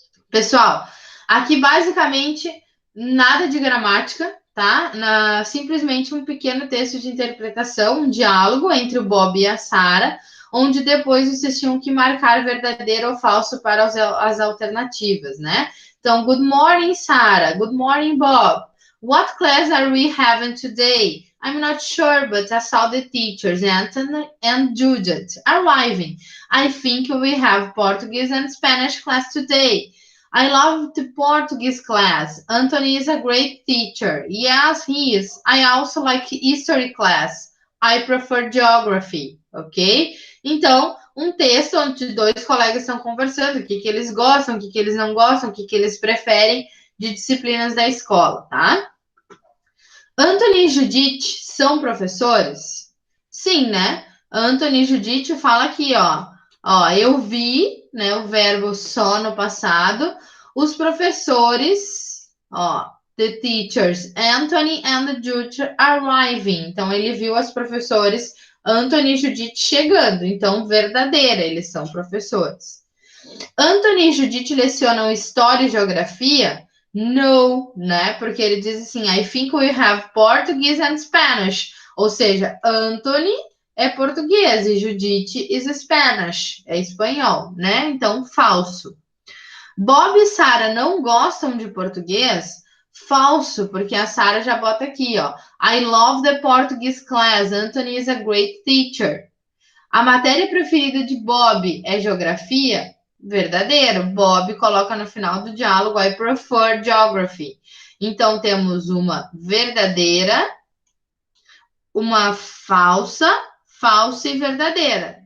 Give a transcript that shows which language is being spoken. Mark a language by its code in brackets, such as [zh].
[pt] Pessoal, aqui basicamente nada de gramática, tá? Simplesmente um pequeno texto de interpretação, um diálogo entre o Bob e a Sarah, onde depois vocês tinham que marcar verdadeiro ou falso para as alternativas, né? Então, [en] good morning, Sarah. Good morning, Bob. What class are we having today? I'm not sure, but I saw the teachers, Anthony and Judith, arriving. I think we have Portuguese and Spanish class today. I love the Portuguese class. Anthony is a great teacher. Yes, he is. I also like history class. I prefer geography, ok? [pt] Então, um texto onde dois colegas estão conversando, o que eles gostam, o que eles não gostam, o que eles preferem de disciplinas da escola, tá? Anthony e Judith são professores? Sim, né? Anthony e Judith fala aqui, ó, eu vi, né, o verbo só no passado, os professores, ó, [en] the teachers, Anthony and Judith arriving. [pt] Então, ele viu os professores Anthony e Judith chegando. Então, verdadeira, eles são professores. Anthony e Judith lecionam História e Geografia? No, né? Porque ele diz assim, [en] I think we have Portuguese and Spanish. [pt] Ou seja, Anthony é português e Judite [en] is Spanish, [pt] é espanhol, né? Então, falso. Bob e Sara não gostam de português? Falso, porque a Sara já bota aqui, ó. [en] I love the Portuguese class. [pt] Anthony is a great teacher. A matéria preferida de Bob é geografia? Verdadeiro. Bob coloca no final do diálogo [en] I prefer geography. [pt] Então temos uma verdadeira, uma falsa, falsa e verdadeira.